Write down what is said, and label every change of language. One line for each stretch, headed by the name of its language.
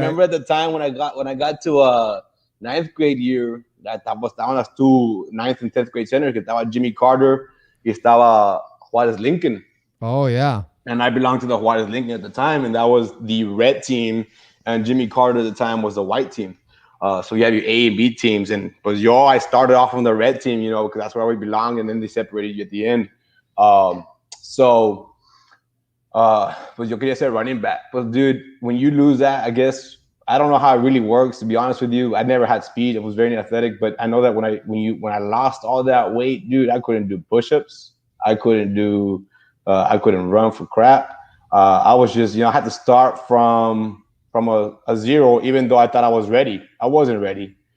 English: remember at the time when I got to ninth grade year, that
Spanish: estaban las
English: two ninth and 10th grade centers,
Spanish: que estaba Jimmy Carter y estaba Juarez Lincoln.
English: Oh yeah. And I belonged to the Juarez Lincoln at the time, and that was the red team, and Jimmy Carter at the time was the white team. So you have your A and B teams, and I started off on the red team, because that's where we belong, and then they separated you at the end.
Spanish: So pues yo quería ser running back.
English: But dude, when you lose that, I guess I don't know how it really works. To be honest with you, I never had speed. I was very athletic, but I know that when I lost all that weight, dude, I couldn't do push-ups. I couldn't do. I couldn't run for crap. I was just, I had to start from a zero, even though I thought I was ready. I wasn't ready.